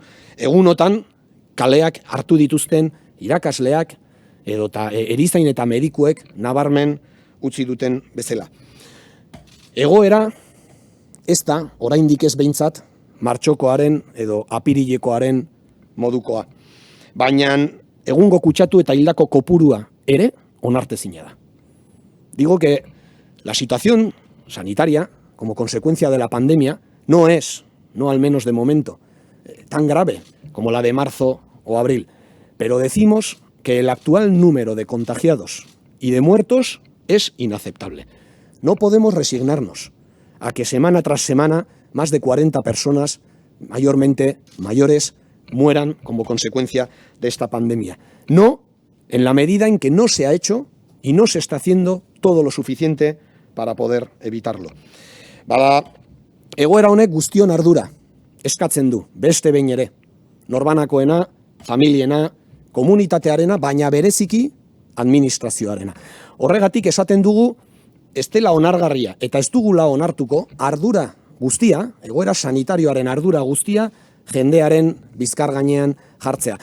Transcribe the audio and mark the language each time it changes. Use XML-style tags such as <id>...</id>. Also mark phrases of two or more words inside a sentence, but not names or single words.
<eu>Egunotan, kaleak hartu dituzten irakasleak, edota erizain eta medikuek nabarmen utzi duten bezala. Egoera ez da, oraindik ez behintzat, martxokoaren edo apirilekoaren modukoa. Baina egungo kutsatu eta hildako kopurua ere onartezina da.</eu> <es>Digo que la situación sanitaria, como consecuencia de la pandemia, no es, no al menos de momento, tan grave como la de marzo o abril. Pero decimos que el actual número de contagiados y de muertos es inaceptable. No podemos resignarnos a que semana tras semana más de 40 personas, mayormente mayores, mueran como consecuencia de esta pandemia. No en la medida en que no se ha hecho y no se está haciendo todo lo suficiente para poder evitarlo.</es> <eu>Egoera honek guztion ardura eskatzen du, beste behin ere. Norbanakoena, familiena, komunitatearena, baina bereziki administrazioarena. Horregatik esaten dugu, ez dela onargarria eta ez dugula onartuko ardura guztia, egoera sanitarioaren ardura guztia, jendearen bizkar gainean jartzea.</eu>